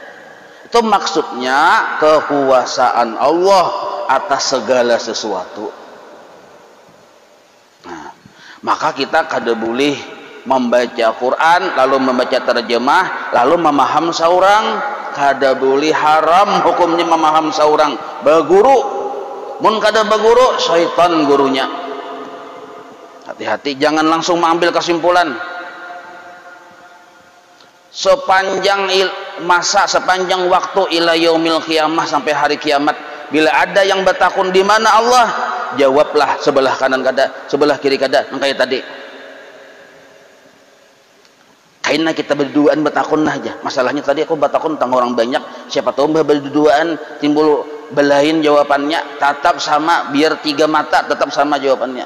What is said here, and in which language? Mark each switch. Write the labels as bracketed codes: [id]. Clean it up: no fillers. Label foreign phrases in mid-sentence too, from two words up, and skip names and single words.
[id] Itu maksudnya kekuasaan Allah atas segala sesuatu. Nah, maka kita kada boleh membaca Quran lalu membaca terjemah lalu [bjn] memaham saurang, [id] kada boleh, haram hukumnya [bjn] memaham saurang. Baguru mun kada baguru syaitan gurunya. [id] Hati-hati, jangan langsung mengambil kesimpulan. Sepanjang masa, sepanjang waktu [ar] إلى يوم القيامة, [id] sampai hari kiamat, bila ada yang bertakun di mana Allah, jawablah sebelah kanan kada, sebelah kiri kada, kayak tadi. [bjn] Kaina kita berduaan bertakun aja. [id] Masalahnya tadi aku bertakun tentang orang banyak, siapa tahu berduaan timbul belain jawabannya, tetap sama, biar tiga mata tetap sama jawabannya.